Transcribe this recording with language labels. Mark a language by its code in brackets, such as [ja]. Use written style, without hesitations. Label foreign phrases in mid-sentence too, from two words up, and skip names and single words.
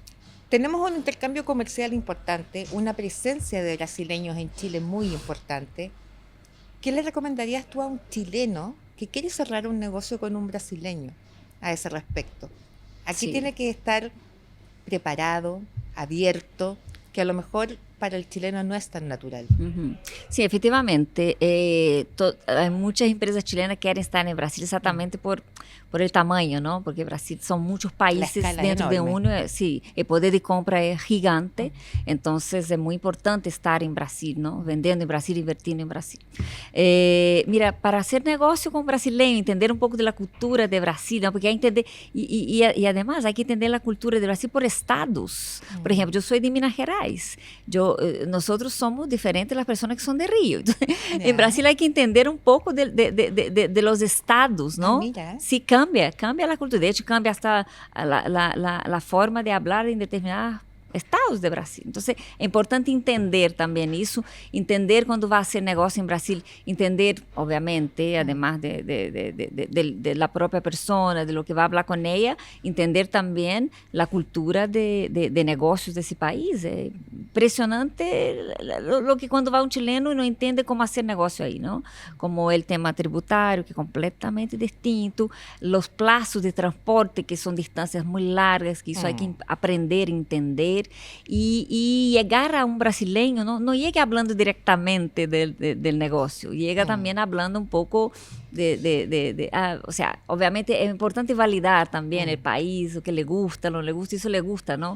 [es] Tenemos un intercambio comercial importante, una presencia de brasileños en Chile muy importante. ¿Qué le recomendarías tú a un chileno que quiere cerrar un negocio con un brasileño a ese respecto? Aquí Sí. tiene que estar preparado, abierto, que a lo mejor para el chileno no es tan natural. [pt] Uhum. Sim, efetivamente. Muitas empresas chilenas querem estar em Brasil exatamente [es] por el tamaño, ¿no? Porque Brasil son muchos países escala dentro de enorme. uno. Sí, el poder de compra es gigante. Entonces es muy importante estar en Brasil, ¿no? Vendendo en Brasil, invirtiendo en Brasil. Mira, para hacer negocio con brasileño, entender un poco de la cultura de Brasil, ¿no? Porque hay que entender, y además hay que entender la cultura de Brasil por estados. Por ejemplo, yo soy de Minas Gerais. Nosotros somos diferentes de las personas que son de Río. En Brasil hay que entender un poco de los estados, ¿no? Mira. Sí, cambia la cultura. De hecho, cambia hasta la forma de hablar en determinados estados de Brasil. Entonces, [pt] é importante entender também isso, entender quando vai fazer negócio em Brasil, entender, [es] obviamente, además de la própria persona, de lo que [pt] vai falar com ela, entender também a cultura de negócios desse país. É impressionante [es] lo que [pt] quando vai um chileno e não entende como fazer negócio aí, não? Como o tema tributário, que é completamente distinto, os plazos de transporte, que são distâncias muito largas, que isso [es] hay que aprender, [pt] entender. [es] Y llegar a un brasileño, no llega hablando directamente del negocio, llega también hablando un poco o sea, obviamente es importante validar también el país, lo que le gusta, no le gusta, eso le gusta, ¿no?